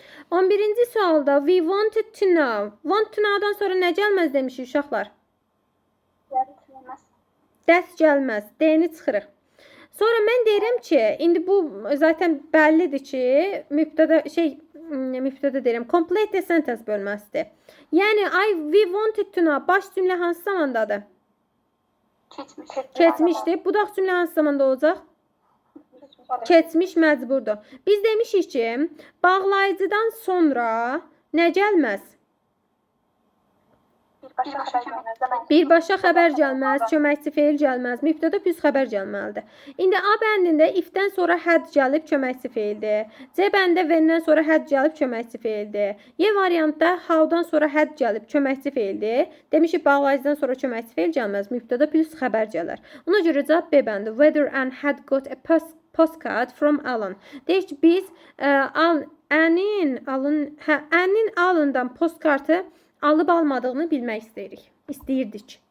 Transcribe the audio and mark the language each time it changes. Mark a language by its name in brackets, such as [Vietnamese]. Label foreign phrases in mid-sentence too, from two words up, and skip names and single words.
[Azerbaijani] 11-ci sualda [English] we wanted to know. Want to know-dan [Azerbaijani] sonra nə gəlməz demişik uşaqlar? Dərs gəlməz. D-ni çıxırıq. Sonra mən deyirəm ki, indi bu zaten bəllidir ki, mübtədə deyirəm, [English] complete sentence [Azerbaijani] bölməsidir. Yəni, [English] we wanted to know, [Azerbaijani] baş cümlə hansı zamandadır? Keçmişdir. Budaq cümlə hansı zamanda olacaq? Keçmiş məcburdur. Biz demişik ki, bağlayıcıdan sonra nə gəlməz? Birbaşa xəbər gəlməz, köməkçi feil gəlməz, mübtədə plus xəbər gəlməlidir. İndi A bəndində if-dən sonra had gəlib köməkçi feildir. C bəndində when-dən sonra had gəlib köməkçi feildir. Y variantda how-dan sonra had gəlib köməkçi feildir. Demişik bağlayıcıdan sonra köməkçi feil gəlməz, mübtədə plus xəbər gələr. Ona görə cavab B bəndi. [English] Whether Anne had got a postcard from Alan. [Azerbaijani] Deyək ki, biz Anne'in Alan'dan postkartı alıb almadığını bilmək istəyirdik.